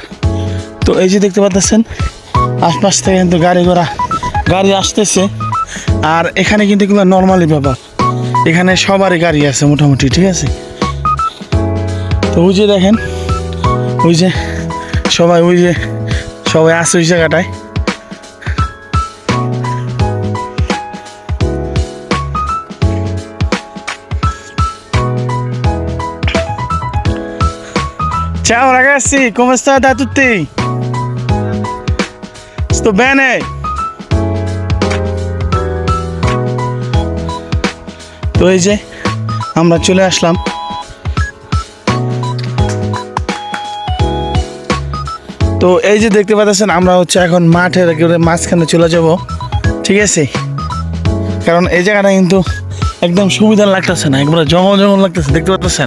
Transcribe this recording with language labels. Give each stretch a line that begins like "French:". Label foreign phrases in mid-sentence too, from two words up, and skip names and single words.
Bangla: তো এই যে দেখতে পাচ্ছেন, আশপাশ থেকে কিন্তু গাড়ি আসতেছে। আর এখানে কিন্তু এগুলো নর্মালি ব্যাপার, এখানে সবারই গাড়ি আছে মোটামুটি, ঠিক আছে। তো ওই যে দেখেন, ওই যে সবাই আছে ওই জায়গাটায়।
Italian: Ciao ragazzi, come state a tutti? Sto bene?
Bangla: তো এই যে আমরা চলে আসলাম। তো এই যে দেখতে পাচ্ছেন, আমরা হচ্ছে এখন মাঠের মাঝখানে চলে যাব, ঠিক আছে, কারণ এই জায়গাটা কিন্তু একদম সুবিধা লাগতেছে না, একবারে জঙ্গল লাগতেছে, দেখতে পাচ্ছেন।